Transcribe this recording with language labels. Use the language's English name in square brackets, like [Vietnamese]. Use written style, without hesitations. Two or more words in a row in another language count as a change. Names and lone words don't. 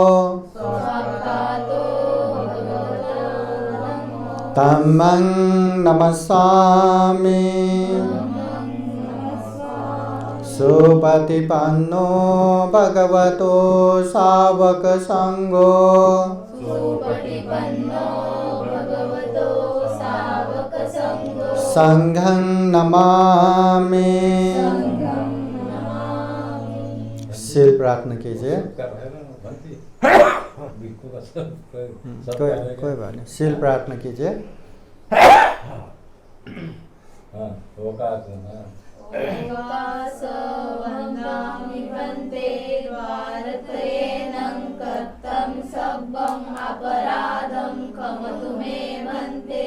[Pali] धम्मं नमस्सामि सुपतिपन्नो भगवतो सावक संघो संघं नमामि. [Hindi] शील प्रार्थना कीजिए. कोई बात नहीं, शील प्रार्थना कीजिए. [Pali] वन्दामि भन्ते द्वारत्रयेनं कर्तं सब्बम् अपराधं क्षमतु मे भन्ते.